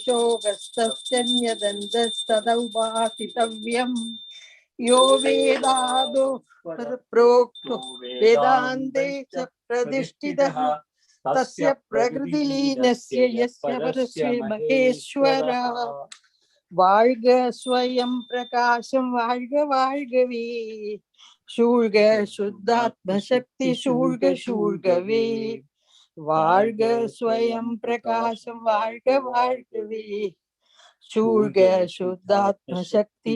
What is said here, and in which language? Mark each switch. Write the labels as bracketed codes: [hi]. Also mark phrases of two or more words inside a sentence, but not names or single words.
[sa] विशोकस्तस्यन्यदन्तस्तदौपासितव्यं यो वेदादो प्रोक्तो वेदान्ते च प्रतिष्ठितः तस्य प्रकृतिलीनस्य यस्य परस्य महेश्वरः வாழ்க [ta] ஸ்வயம் பிரகாசம் வாழ்க வாழ்கவே சூழ்க சுத்தாத்ம சக்தி சூழ்க சூழ்கவே வாழ்க ஸ்வயம் பிரகாசம் வாழ்க வாழ்கவே சூழ்க சுத்தாத்ம சக்தி